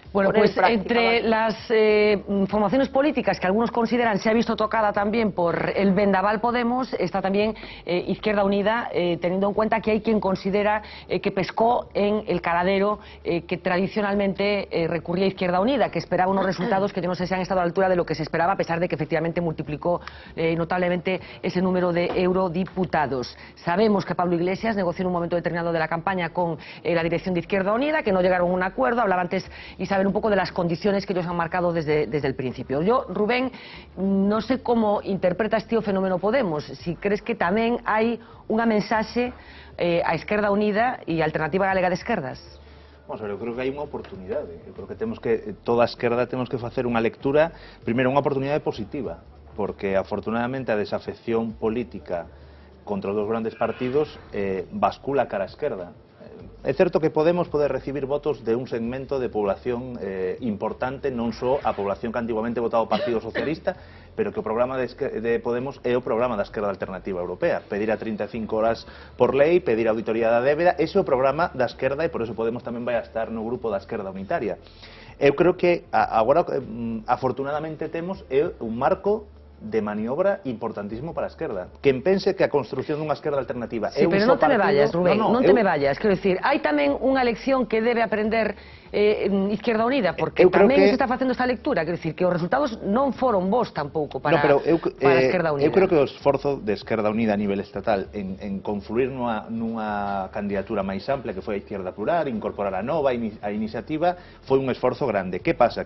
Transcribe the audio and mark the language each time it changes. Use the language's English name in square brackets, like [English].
[Spanish] Bueno, pues entre las formaciones políticas que algunos consideran se ha visto tocada también por el vendaval Podemos, está también Izquierda Unida, teniendo en cuenta que hay quien considera que pescó en el caladero que tradicionalmente recurría a Izquierda Unida, que esperaba unos resultados que yo no sé si han estado a la altura de lo que se esperaba, a pesar de que efectivamente multiplicó notablemente ese número de eurodiputados. Sabemos que Pablo Iglesias negoció en un momento determinado de la campaña con la dirección de Izquierda Unida, que no llegaron a un acuerdo. Hablaba antes Isabel un poco de las condiciones que ellos han marcado desde el principio. Yo, Rubén, no sé cómo interpretas este fenómeno Podemos, si crees que [Galician] tamén hai unha mensaxe a Izquierda Unida e a Alternativa Galega de Esquerdas. Vamos a ver, eu creo que hai unha oportunidade. Eu creo que toda a esquerda temos que facer unha lectura, primeiro, unha oportunidade positiva, porque afortunadamente a desafección política contra os dos grandes partidos bascula cara a esquerda. É certo que Podemos pode recibir votos de un segmento de población importante, non só a población que antiguamente votaba o Partido Socialista, pero que o programa de Podemos é o programa da esquerda alternativa europea. Pedir a 35 horas por lei, pedir a auditoría da débeda, ese é o programa da esquerda e por eso Podemos tamén vai a estar no grupo da esquerda unitaria. Eu creo que agora, afortunadamente, temos un marco de maniobra importantísimo para a esquerda. Quen pense que a construción dunha esquerda alternativa sí, pero non te me vayas, Rubén, non te me vayas. Quero dicir, hai tamén unha lección que debe aprender Izquierda Unida, porque tamén se está facendo esta lectura, quero dicir, que os resultados non foron bons tampouco para Izquierda Unida. Eu creo que o esforzo de Esquerda Unida a nivel estatal en confluir nunha candidatura máis ampla, que foi a Izquierda Plural, incorporar a Nova, a iniciativa, foi un esforzo grande. Que pasa?